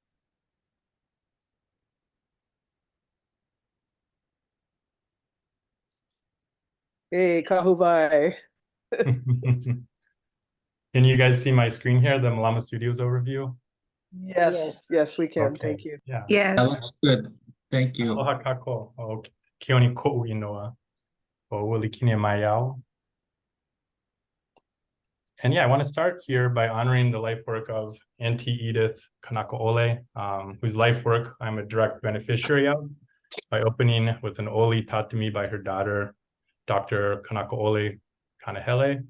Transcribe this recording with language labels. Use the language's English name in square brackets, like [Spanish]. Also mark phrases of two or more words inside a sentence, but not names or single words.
[English] Hey, kahuvai. Can you guys see my screen here, the Mālama Studios overview? Yes, we can. Okay. Thank you. Yeah. That looks good. Thank you. [Hawaiian] Aloha kako. O Keoni ko'u inoa. O Walikine Maiʻa. [English] And yeah, I want to start here by honoring the life work of Auntie Edith Kanakaʻole, whose life work I'm a direct beneficiary of, by opening with an oli taught to me by her daughter, Dr. Kanakaʻole Kanahele.